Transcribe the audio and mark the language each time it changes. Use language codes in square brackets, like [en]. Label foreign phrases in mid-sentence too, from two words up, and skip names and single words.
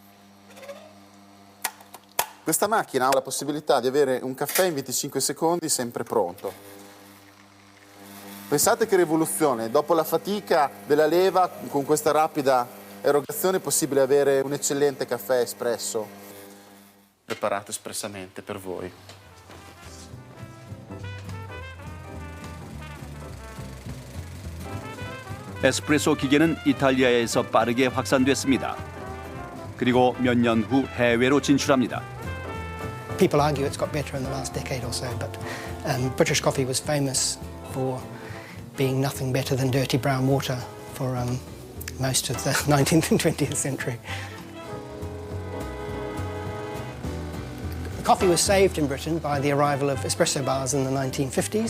[it] Questa macchina ha la possibilità di avere un caffè in 25 secondi sempre pronto. Pensate che rivoluzione, dopo la fatica della leva, con questa rapida erogazione è possibile avere un eccellente caffè espresso preparato espressamente per voi. [ko] 에스프레소 기계는 이탈리아에서 빠르게 확산됐습니다. 그리고 몇 년 후 해외로 진출합니다. [en] People argue it's got better in the last decade or so, but British coffee was famous for being nothing better than dirty brown water for most of the 19th and 20th century. Coffee was saved in Britain by the arrival of espresso bars in the 1950s.